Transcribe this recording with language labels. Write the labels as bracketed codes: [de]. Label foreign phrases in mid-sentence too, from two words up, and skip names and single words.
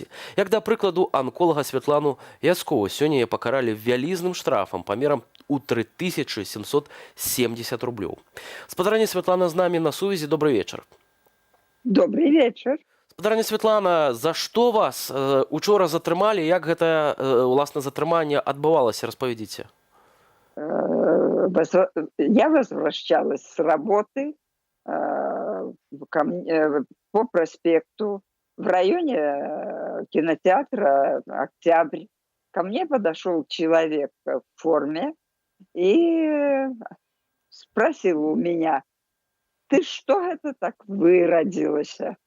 [be] Як, да прыкладу, анколага Святлану Яцкову сёння пакаралі вялізным штрафам памерам у 3770 рублёў. Спадарня Святлана з намі на сувязі. Добрый вечар. [ru] Добрый вечер. [be] Спадарня Святлана, за што вас учора затрымалі? Як гэта, уласна, затрыманне адбывалася? Распавядзіце. [ru] Я возвращалась с работы по проспекту в районе кинотеатра «Октябрь». Ко мне подошел человек в форме и спросил у меня: «Ты что это так выродилась?»